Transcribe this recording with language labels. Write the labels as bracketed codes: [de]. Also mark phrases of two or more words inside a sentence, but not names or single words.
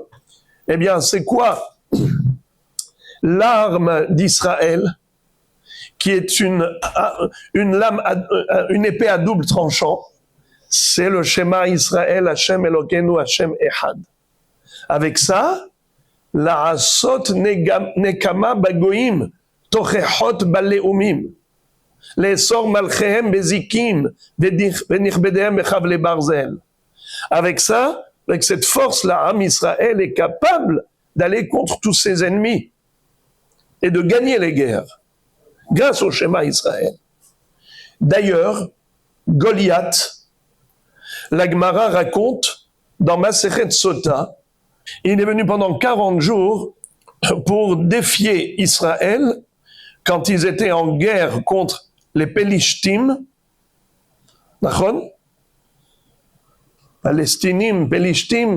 [fr] Eh bien, c'est quoi l'arme d'Israël, qui est une lame, une épée à double tranchant? C'est le [he] שמע ישראל, השם אלוקינו, השם אחד. [fr] Avec ça, [he] לעשות נקמה בגוים, תוכחות בלאומים. לאסר מלכיהם בזקים, ונכבדיהם בכבלי ברזל. [fr] Avec ça, avec cette force-là, Am Israël est capable d'aller contre tous ses ennemis et de gagner les guerres grâce au Shema Israël. D'ailleurs, Goliath, la Gemara raconte dans Masechet Sota, il est venu pendant 40 jours pour défier Israël quand ils étaient en guerre contre les Pelishtim, Palestinim, Pelishtim.